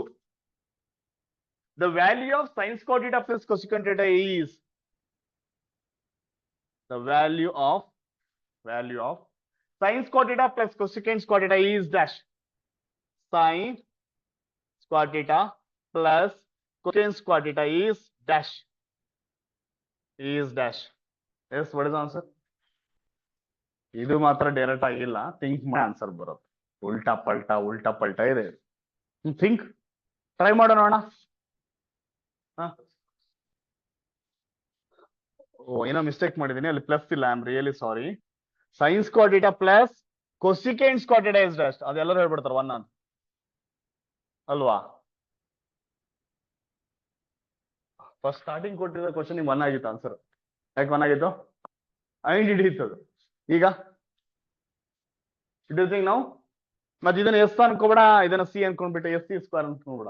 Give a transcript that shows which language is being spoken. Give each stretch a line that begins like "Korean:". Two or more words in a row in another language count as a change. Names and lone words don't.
English: The value of sin square theta plus cosecant theta is the value of sin square theta plus cosecant square theta is dash. Sin square theta plus cosecant square theta is dash. Yes, what is the answer?
Kannada: ಇದು ಮಾತ್ರ ಡೈರೆಕ್ಟ್ ಆಗಿಲ್ಲ. ಥಿಂಕ್ ಮಾಡಿ ಆನ್ಸರ್ ಬರುತ್ತೆ. ಉಲ್ಟಾ ಪಲ್ಟಾ ಇದೆ.
English: think try
Kannada: ಮಾಡೋಣ. ಓ, ಏನೋ ಮಿಸ್ಟೇಕ್ ಮಾಡಿದೀನಿ. ಅಲ್ಲಿ ಪ್ಲಸ್ ಇಲ್ಲ.
English: I am really sorry. sin square theta plus cosecant square theta is dash.
Kannada: ಅದೆಲ್ಲರೂ ಹೇಳ್ಬಿಡ್ತಾರೆ 1 ಅಂತ ಅಲ್ವಾ?
English: first starting
Kannada: ಕೊಟ್ಟಿರೋ ಕ್ವಶನ್ 1 ಆಗಿತ್ತು ಆನ್ಸರ್. ಯಾಕೆ 1 ಆಗಿತ್ತು? ಐಡೆಂಟಿಟಿ ಇತ್ತು ಅದು. ಈಗ
English: it is
Kannada: ನಾವು ಮತ್ತೆ ಇದನ್ನ ಎಸ್ ಅನ್ಕೋಬೇಡ, ಇದನ್ನ ಸಿ ಅನ್ಕೊಂಡ್ಬಿಟ್ಟು
English: s c square
Kannada: ಅನ್ಕೊಂಡ್ಬಿಡ.